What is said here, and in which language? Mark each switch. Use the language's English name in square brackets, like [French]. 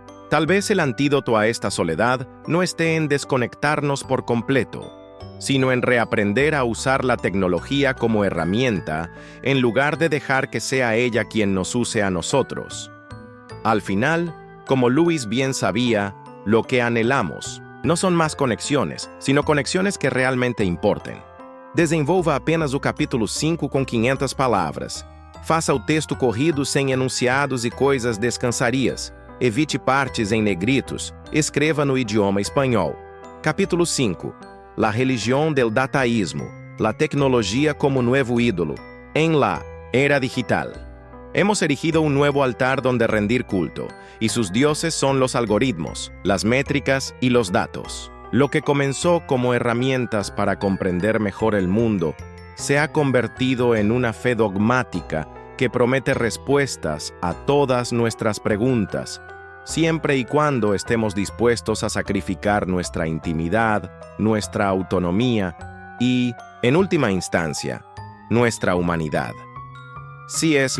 [Spanish] Tal vez el antídoto a esta soledad no esté en desconectarnos por completo, sino en reaprender a usar la tecnología como herramienta en lugar de dejar que sea ella quien nos use a nosotros. Al final, como Lewis bien sabía, lo que anhelamos no son más conexiones, sino conexiones que realmente importem. [Portuguese] Desenvolva apenas o capítulo 5 com 500 palavras. Faça o texto corrido sem enunciados e coisas descansarias. Evite partes em negritos. Escreva no idioma espanhol. [Spanish] Capítulo 5. La religión del dataísmo. La tecnología como nuevo ídolo. En la era digital. Hemos erigido un nuevo altar donde rendir culto, y sus dioses son los algoritmos, las métricas y los datos. Lo que comenzó como herramientas para comprender mejor el mundo, se ha convertido en una fe dogmática que promete respuestas a todas nuestras preguntas, siempre y cuando estemos dispuestos a sacrificar nuestra intimidad, nuestra autonomía y, en última instancia, nuestra humanidad. C.S.